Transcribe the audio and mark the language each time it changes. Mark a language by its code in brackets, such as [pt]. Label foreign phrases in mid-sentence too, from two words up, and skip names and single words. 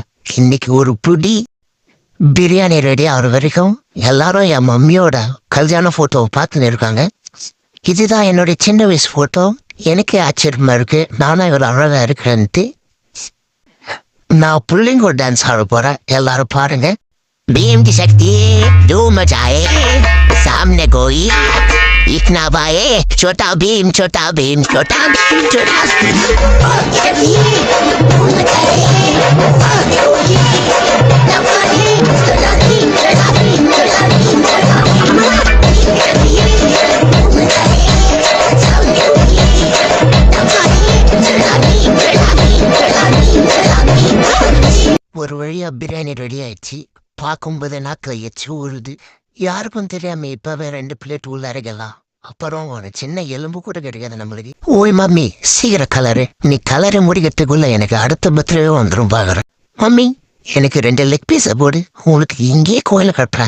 [ta] இன்னைக்கு ஒரு பிடி பிரியாணி ரெடி ஆகிற வரைக்கும் எல்லாரும் என் மம்மியோட கல்யாண ஃபோட்டோவை பார்த்துன்னு இருக்காங்க. இதுதான் என்னுடைய சின்ன வயசு ஃபோட்டோ. எனக்கே ஆச்சரியமா இருக்கு, நானும் இவ்வளோ அழகாக இருக்கிறேன்ட்டு. நான் புள்ளிங்கோ டான்ஸ் ஆட போறேன், எல்லாரும் பாருங்க. [hi] भीम की शक्ति धूम मचाए, सामने कोई दिख ना पाए. छोटा भीम छोटा भीम छोटा भीम छोटा भीम धूम मचाए. सामने कोई ना पाए. छोटा भीम छोटा भीम छोटा भीम छोटा भीम धूम मचाए. सामने कोई ना पाए. छोटा भीम छोटा भीम छोटा भीम छोटा भीम. [ta] ஒரு வழியா பிரியாணி ரெடி ஆயிடுச்சு. பார்க்கும்போது நாக்கில் எச்சு ஊறுது. யாருக்கும் தெரியாம இப்பவே 2 பிளேட் உள்ள அரைக்கலாம். அப்புறம் ஒரு சின்ன எலும்பு கூட கிடைக்காது நம்மளுக்கு. ஓய் மம்மி சீக்கிரம் கலரு. நீ கலரை முடிக்கிறதுக்குள்ள எனக்கு அடுத்த பர்த்டே வந்துடும் பாக்குறேன். மம்மி எனக்கு 2 [en] leg piece [ta] போடு. உங்களுக்கு இங்கேயே கோயில கட்டுறேன்.